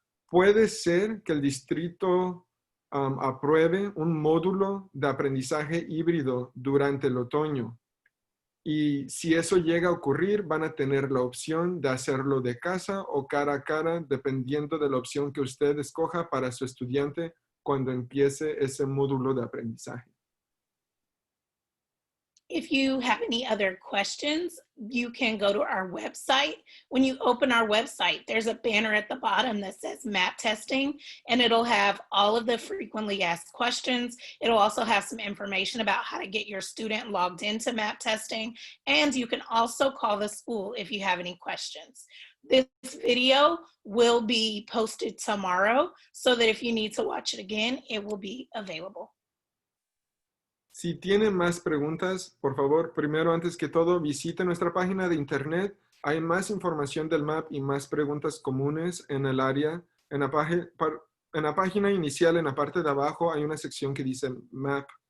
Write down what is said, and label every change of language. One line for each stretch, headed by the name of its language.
Spanish: Puede ser que el distrito apruebe un módulo de aprendizaje híbrido durante el otoño. Y si eso llega a ocurrir, van a tener la opción de hacerlo de casa o cara a cara, dependiendo de la opción que usted escoja para su estudiante cuando empiece ese módulo de aprendizaje.
English: If you have any other questions, you can go to our website. When you open our website, there's a banner at the bottom that says MAP testing, and it'll have all of the frequently asked questions. It'll also have some information about how to get your student logged into MAP testing, and you can also call the school if you have any questions. This video will be posted tomorrow so that if you need to watch it again, it will be available.
Spanish: Si tienen más preguntas, por favor, primero, antes que todo, visite nuestra página de internet. Hay más información del MAP y más preguntas comunes en el área. En la página inicial, en la parte de abajo, hay una sección que dice MAP.